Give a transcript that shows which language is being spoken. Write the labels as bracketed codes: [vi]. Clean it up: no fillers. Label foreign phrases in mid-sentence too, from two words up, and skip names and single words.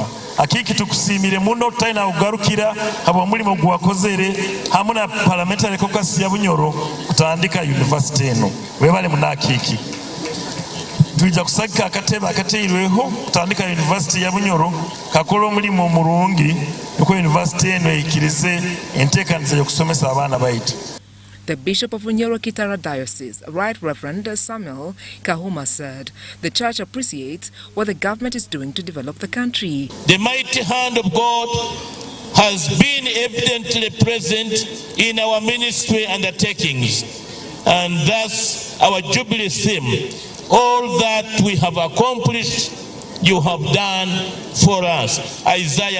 [nyo] Akiki tukusimire muno talina kugarukira habwa mulimo gwakozere hamu na [en] parliamentary caucus [nyo] ya Bunyoro kutandika University eno. Webale muna Akiki. Tuija kusagika akatebe akateirweho kutandika University ya Bunyoro kakola omulimo omulungi nuko University eno ikirize enteekaniza y'okusomesa abaana baitu. [en] The Bishop of Bunyoro-Chitara Diocese, Right Reverend Samuel Kahuma, said the church appreciates what the government is doing to develop the country. The mighty hand of God has been evidently present in our ministry undertakings, and thus our Jubilee theme, all that we have accomplished, you have done for us.